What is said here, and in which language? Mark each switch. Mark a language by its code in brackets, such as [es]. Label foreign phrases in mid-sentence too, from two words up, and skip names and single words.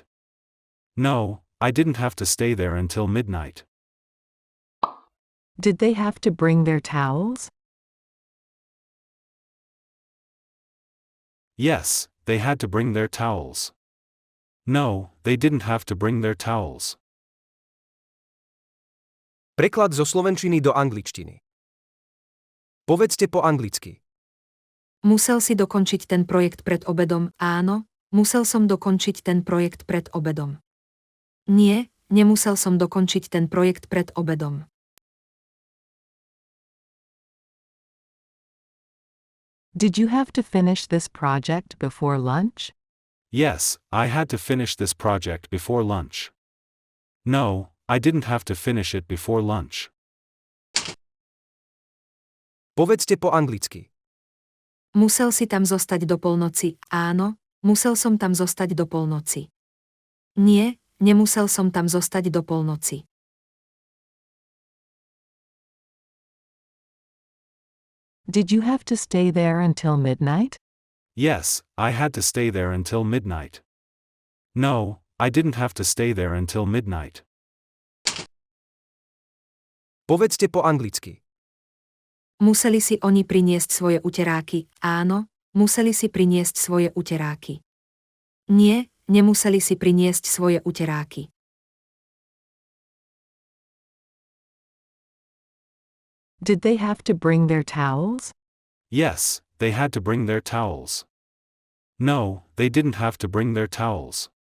[en] No, I didn't have to stay there until midnight. Did they have to bring their towels? Yes, they had to bring their towels. No, they didn't have to bring their towels. [sk] Preklad zo slovenčiny do angličtiny. Povedzte po anglicky. Musel si dokončiť ten projekt pred obedom? Áno, musel som dokončiť ten projekt pred obedom. Nie, nemusel som dokončiť ten projekt pred obedom. [en] Did you have to finish this project before lunch? Yes, I had to finish this project before lunch. No, I didn't have to finish it before lunch. [sk] Povedzte po anglicky. Musel si tam zostať do polnoci? Áno, musel som tam zostať do polnoci. Nie, nemusel som tam zostať do polnoci. [en] Did you have to stay there until midnight? Yes, I had to stay there until midnight. No, I didn't have to stay there until midnight. [sk] Povedzte po anglicky. Museli si oni priniesť svoje uteráky? Áno, museli si priniesť svoje uteráky. Nie, nemuseli si priniesť svoje uteráky. [en] Did they have to bring their towels? Yes, they had to bring their towels. No, they didn't have to bring their towels.